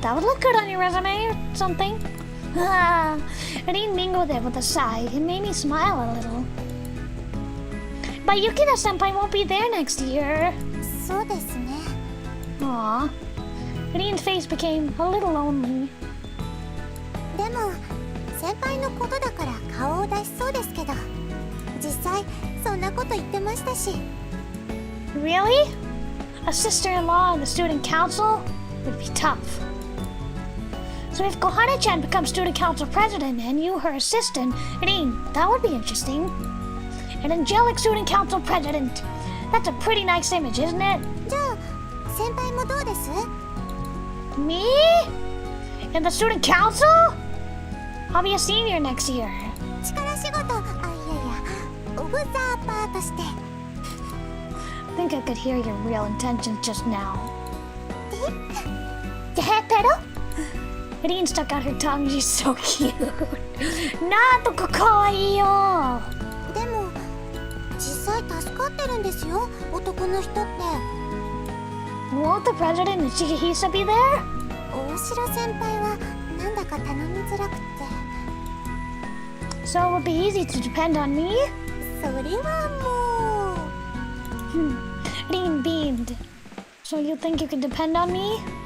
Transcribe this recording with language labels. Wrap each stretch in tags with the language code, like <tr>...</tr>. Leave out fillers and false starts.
<en>That would look good on your resume or something. Irene mingled it with a sigh. It made me smile a little. But Yukina-senpai won't be there next year.</en> <ja>そうですね。 Aw.</ja> <en>Irene's face became a little lonely.</en> <ja>でも先輩のことだから顔を出しそうですけど、実際そんなこと言ってましたし。</ja> <en>Really? A sister-in-law in the student council would be tough. So if Kohane-chan becomes student council president and you her assistant, Irene, that would be interesting. An angelic student council president. That's a pretty nice image, isn't it?</en> <ja>じゃあ先輩もどうです？</ja> <en>Me? In the student council? I'll be a senior next year.</en> <ja>力仕事、いやいや、オブザーバーとして。</ja> <en>I think I could hear your real intentions just now. Pero? Irene stuck out her tongue. She's so cute.</en> <ja>なんとか可愛いよ。でも実際助かってるんですよ、男の人って。</ja> <en>Won't the president and Shigehisa be there?</en> <ja>大城先輩はなんだか頼みづらくて。</ja> <en>So it would be easy to depend on me?</en> <ja>それはもう。</ja> <en>Irene beamed. So you think you can depend on me?</en>